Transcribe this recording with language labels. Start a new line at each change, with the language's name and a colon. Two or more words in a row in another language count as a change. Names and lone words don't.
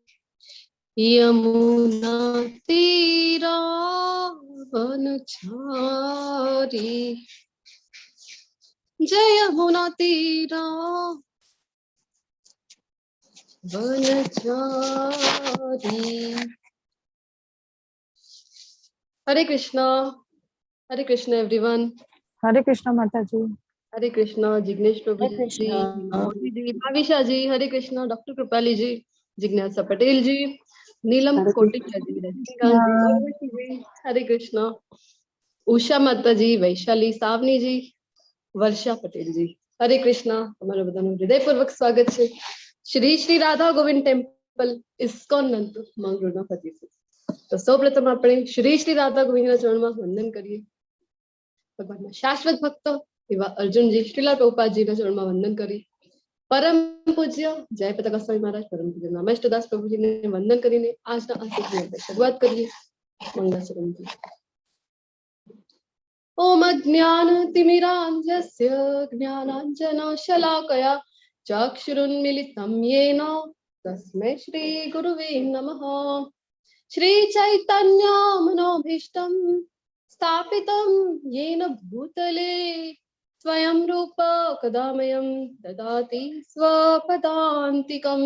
Hindi: यमुना तीरा वनचारी जय यमुना तीरा वनचारी। हरे कृष्णा एवरीवन। हरे कृष्णा माता जी। हरे कृष्णा जिग्नेश प्रभु जी, मोदी जी, भाविशा जी, हरे कृष्णा डॉक्टर कृपाली जी, जिज्ञासा पटेल जी, नीलम कोटिचा जी, रजनीकांत जी, हरे कृष्णा, उषा माता जी, वैशाली सावनी जी, वर्षा पटेल जी, हरे कृष्णा।
Gujarati: તમારું બધાનું હૃદયપૂર્વક સ્વાગત છે શ્રી શ્રી રાધા ગોવિંદ ટેમ્પલ ઇસ્કોન નંદ મંગળના પતિ। તો સૌપ્રથમ આપણે શ્રી શ્રી રાધા ગોવિંદના ચરણમાં વંદન કરીએ। ભગવાનના શાશ્વત ભક્ત એવા અર્જુનજી શ્રીલા પ્રભુપાદજીના ચરણમાં વંદન કરી પરમ પૂજ્ય જયપ્રતાપ સ્વામી મહારાજ પરમ પૂજ્ય નમેષ્ટદાસ પ્રભુજીને વંદન કરીને આજના આ સત્સંગની શરૂઆત કરીએ।
Sanskrit: મંગલાચરણથી ओम अज्ञानतिमिरान्धस्य ज्ञानाञ्जनशलाकया चक्षुरुन्मिलितं येन तस्मै श्रीगुरुवे नमः। श्रीचैतन्यमनोभीष्टं स्थापितं येन भूतले स्वयं रूप कदा मह्यं ददाति स्वपदान्तिकं।